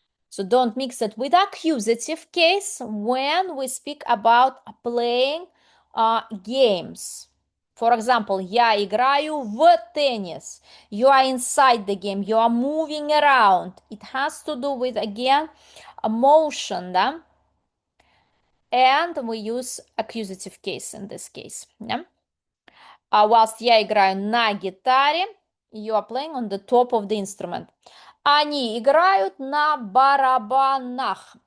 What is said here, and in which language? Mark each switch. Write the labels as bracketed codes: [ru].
[en] So don't mix it with accusative case when we speak about playing games. For example, [ru] я играю в теннис. [en] You are inside the game. You are moving around. It has to do with, again, a motion, [ru] да? [en] And we use accusative case in this case. Yeah? Whilst [ru] я играю на гитаре, [en] you are playing on the top of the instrument. [ru] Они играют на барабанах.